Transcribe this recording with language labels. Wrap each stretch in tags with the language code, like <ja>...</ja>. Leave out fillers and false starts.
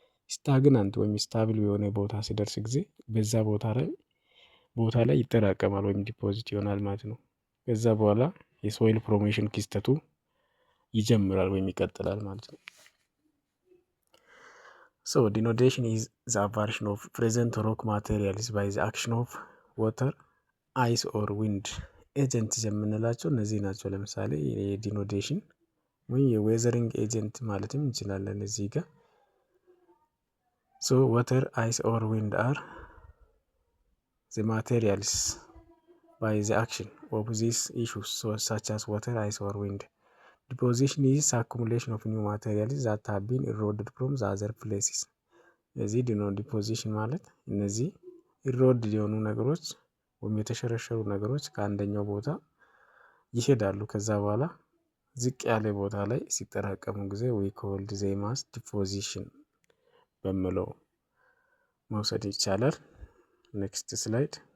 <am>ስታግናንት ወይም ስታብል የሆነ ቦታ ሲደርስ ጊዜ በዛ ቦታ ላይ ይጠራቀማል ወይም ዲፖዚት ይሆናል ማለት ነው። ከዛ በኋላ የሶይል ፎርሜሽን ክስተቱ ይጀምራል ወይም ይቀጥላል ማለት ነው።</am> <en>So denudation is the aversion of present rock materials by the action of water, ice or wind</en> <am>ኤጀንት የምንላቸው እነዚህ ናቸው። ለምሳሌ የዲኖዴሽን ወይም የዌዘሪንግ ኤጀንት ማለትም እንችላለን። እዚህ ጋር</am> <en>So water, ice or wind are the materials by the action of these issues, so such as water, ice or wind. Deposition is accumulation of new materials that have been eroded from the other places.</en> <am>እዚህ ዲፖዚሽን ማለት እነዚህ ኢሮድ የሆኑ ነገሮች ወይም የተሸረሸሩ ነገሮች ከአንደኛው ቦታ ይሄዳሉ። ከዛ በኋላ ዝቅ ያለ ቦታ ላይ ሲጠራቀሙ ጊዜ</am> <en>we called them as deposition</en> <am>በሚለው መውሰድ ይቻላል። ኔክስት ስላይድ።</am>